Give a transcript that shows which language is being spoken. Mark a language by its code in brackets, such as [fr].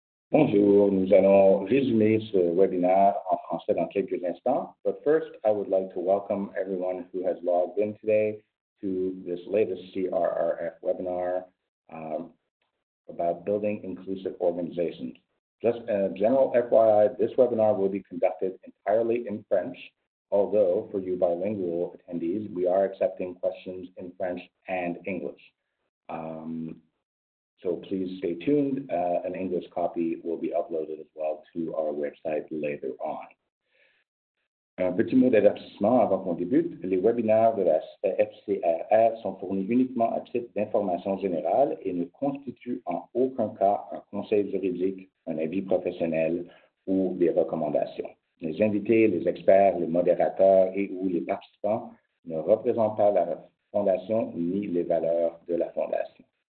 [fr] Bonjour, nous allons résumer ce webinaire en français dans quelques instants. [en] But first, I would like to welcome everyone who has logged in today to this latest CRRF webinar about building inclusive organizations. Just a general FYI, this webinar will be conducted entirely in French, although for you bilingual attendees, we are accepting questions in French and English. So please stay tuned. An English copy will be uploaded as well to our website later on. [fr] Un petit mot d'avertissement avant qu'on débute. Les webinaires de la FCRR sont fournis uniquement à titre d'information générale et ne constituent en aucun cas un conseil juridique, un avis professionnel ou des recommandations. Les invités, les experts, les modérateurs et ou les participants ne représentent pas la Fondation ni les valeurs de la Fondation.